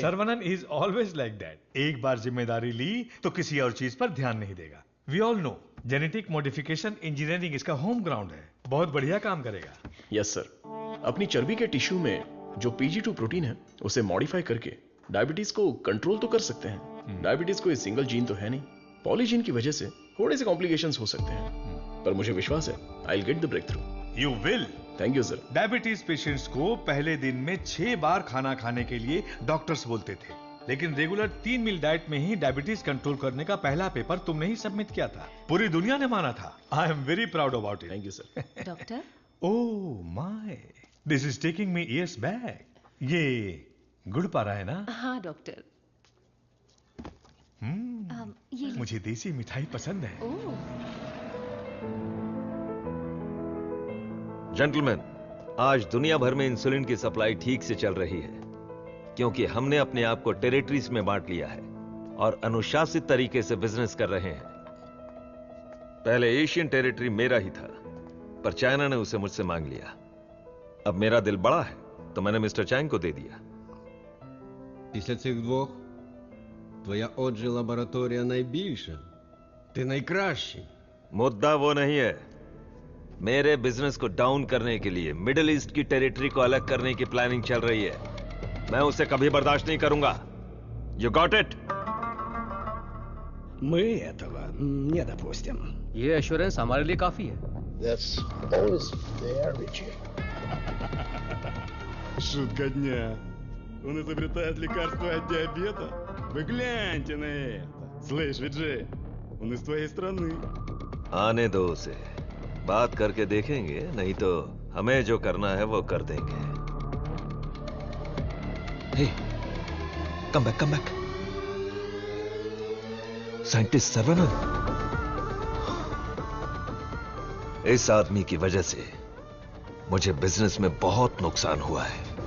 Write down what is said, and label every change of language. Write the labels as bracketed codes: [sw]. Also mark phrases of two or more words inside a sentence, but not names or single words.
[hi] सर्वनन [en] is always like that [hi] एक बार जिम्मेदारी ली तो किसी और चीज पर ध्यान नहीं देगा [en] we all know genetic modification engineering [hi] इसका [en] home ground [hi] है बहुत बढ़िया काम करेगा [en] yes sir [hi] अपनी चर्बी के टिश्यू में जो PG2 प्रोटीन है उसे मॉडिफाई करके डायबिटीज को कंट्रोल तो कर सकते हैं डायबिटीज कोई [en] single gene [hi] तो है नहीं पॉलीजीन की वजह से थोड़े से कॉम्प्लिकेशंस हो सकते हैं पर मुझे विश्वास है [en] I will get the break through you will thank you sir diabetes patients [hi] को पहले दिन में 6 बार खाना खाने के लिए डॉक्टर्स बोलते थे लेकिन [en] regular 3 meal diet [hi] में ही डायबिटीज कंट्रोल करने का पहला पेपर तुमने ही सबमिट किया था पूरी दुनिया ने माना था [en] I am very proud about it thank you sir [hi] डॉक्टर [en] oh my this is taking me years back [hi] ये गुड़ पा रहा है ना हाँ डॉक्टर मुझे देसी मिठाई पसंद है जेंटलमैन आज दुनिया भर में इंसुलिन की सप्लाई ठीक से चल रही है क्योंकि हमने अपने आप को टेरिटरीज में बांट लिया है और अनुशासित तरीके से बिजनेस कर रहे हैं पहले [en] Asian territory [hi] मेरा ही था पर चाइना ने उसे मुझसे मांग लिया अब मेरा दिल बड़ा है तो मैंने मिस्टर चैंग को दे दिया [uk] Після цих двох твоя отже лабораторія найбільша. Ти найкращий. [hi] मुद्दा वो नहीं है मेरे बिजनेस को डाउन करने के लिए मिडिल ईस्ट की टेरिटरी को अलग करने की प्लानिंग चल रही है मैं उसे कभी बर्दाश्त नहीं करूंगा [en] you got it [ru] Мы этого не допустим. [hi] ये एश्योरेंस हमारे लिए काफी है [en] That's always fair, Richard. [ru] Шутка дня. Он изобретает лекарство от диабета? Вы гляньте на это. Слышь, Виджей, он из твоей страны. [hi] आने दो उसे बात करके देखेंगे नहीं तो हमें जो करना है वो कर देंगे [en] hey come back scientist [hi] सर्वनन इस आदमी की वजह से मुझे बिजनेस में बहुत नुकसान हुआ है